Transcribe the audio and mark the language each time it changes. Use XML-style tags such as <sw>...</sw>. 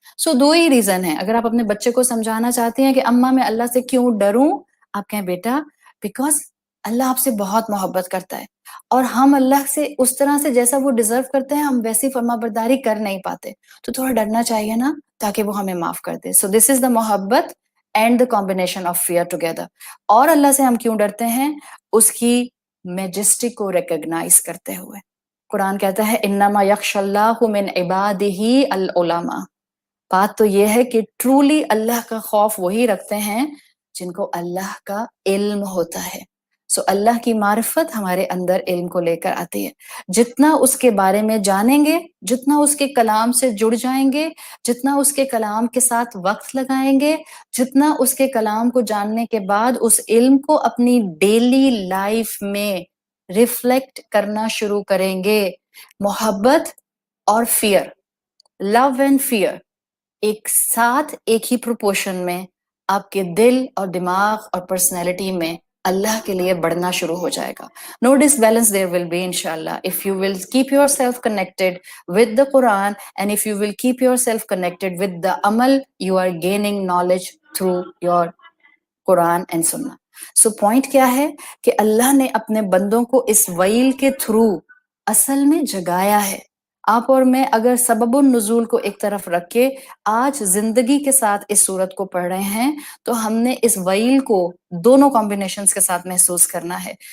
<ur>سو 2 ہی reason ہیں. اگر آپ اپنے بچے کو سمجھانا چاہتے ہیں کہ اماں میں اللہ سے کیوں ڈروں، آپ کہیں بیٹا بیکاز اللہ آپ سے بہت محبت کرتا ہے، اور ہم اللہ سے اس طرح سے جیسا وہ ڈیزرو کرتے ہیں ہم ویسی فرما برداری کر نہیں پاتے، تو تھوڑا ڈرنا چاہیے نا تاکہ وہ ہمیں معاف کر دے.</ur> <en>So this is the محبت and the combination of fear together.</en> <ur>اور اللہ سے ہم کیوں ڈرتے ہیں؟ اس کی میجسٹک کو ریکگنائز کرتے ہوئے. قرآن کہتا ہے</ur> <ar>انما یخشی اللہ من عبادہ العلماء.</ar> <ur>بات تو یہ ہے کہ ٹرولی اللہ کا خوف وہی رکھتے ہیں جن کو اللہ کا علم ہوتا ہے. سو اللہ کی معرفت ہمارے اندر علم کو لے کر آتی ہے. جتنا اس کے بارے میں جانیں گے، جتنا اس کے کلام سے جڑ جائیں گے، جتنا اس کے کلام کے ساتھ وقت لگائیں گے، جتنا اس کے کلام کو جاننے کے بعد اس علم کو اپنی ڈیلی لائف میں ریفلیکٹ کرنا شروع کریں گے. محبت اور فیئر</ur> <en>love and fear</en> <ur>ایک ساتھ ایک ہی پروپورشن میں آپ کے دل اور دماغ اور پرسنالٹی میں اللہ کے لیے بڑھنا شروع ہو جائے گا.</ur> <en>No disbalance there will be inshallah if you will keep yourself connected with the Quran and if you will keep yourself connected with the amal you are gaining knowledge through your Quran and سننا.</en> <ur>So point کیا ہے کہ اللہ نے اپنے بندوں کو اس well کے through اصل میں جگایا ہے. آپ اور میں اگر سبب النزول کو ایک طرف رکھ کے آج زندگی کے ساتھ اس صورت کو پڑھ رہے ہیں تو ہم نے اس ویل کو دونوں کمبینیشنز کے ساتھ محسوس کرنا ہے.</ur>